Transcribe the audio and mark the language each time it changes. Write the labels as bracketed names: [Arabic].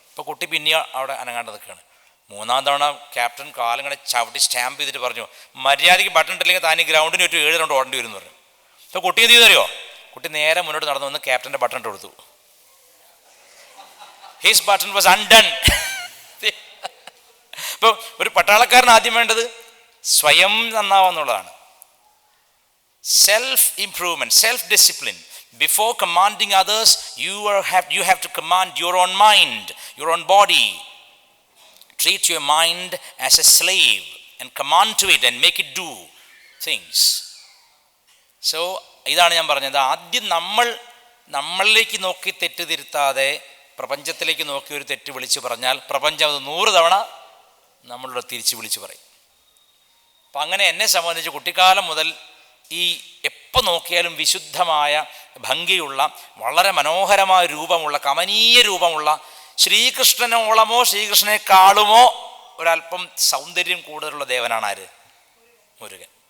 [Malayalam] ഇപ്പോൾ കുട്ടി പിന്നെ അവിടെ അനങ്ങാണ്ട് നിൽക്കുകയാണ്. 3-ാം തവണ ക്യാപ്റ്റൻ കാലിങ്ങനെ ചവിട്ടി സ്റ്റാമ്പ് ചെയ്തിട്ട് പറഞ്ഞു മര്യാദയ്ക്ക് ബട്ടൺ ഇട്ടില്ലെങ്കിൽ താൻ ഈ ഗ്രൗണ്ടിന് ഒരു 7 റൗണ്ട് ഓടേണ്ടി വരും എന്ന് പറഞ്ഞു. അപ്പോൾ കുട്ടി എന്ത് ചെയ്തറിയോ? കുട്ടി നേരെ മുന്നോട്ട് നടന്നു വന്ന് ക്യാപ്റ്റൻ്റെ ബട്ടൺ ഇട്ട് കൊടുത്തു. [English] His button was undone. [Malayalam] ഇപ്പോൾ ഒരു പട്ടാളക്കാരൻ ആദ്യം വേണ്ടത് സ്വയം നന്നാവുന്നുള്ളതാണ്. [English] Self improvement, self discipline. Before commanding others, you have to command your own mind, your own body. treat your mind as a slave and command to it and make it do things. [Malayalam] So ഇതാണ് ഞാൻ പറഞ്ഞത്. ആദ്യം നമ്മളിലേക്ക് നോക്കി തെറ്റ് തിരുത്താതെ പ്രപഞ്ചത്തിലേക്ക് നോക്കി ഒരു തെറ്റ് വിളിച്ചു പറഞ്ഞാൽ പ്രപഞ്ചം അത് 100 തവണ നമ്മളോട് തിരിച്ച് വിളിച്ചു പറയും. അപ്പം അങ്ങനെ എന്നെ സംബന്ധിച്ച് കുട്ടിക്കാലം മുതൽ ഈ എപ്പോൾ നോക്കിയാലും വിശുദ്ധമായ ഭംഗിയുള്ള വളരെ മനോഹരമായ രൂപമുള്ള കമനീയ രൂപമുള്ള ശ്രീകൃഷ്ണനോളമോ ശ്രീകൃഷ്ണനെക്കാളുമോ ഒരല്പം സൗന്ദര്യം കൂടുതലുള്ള ദേവനാണ് ആര്? മുരുകൻ.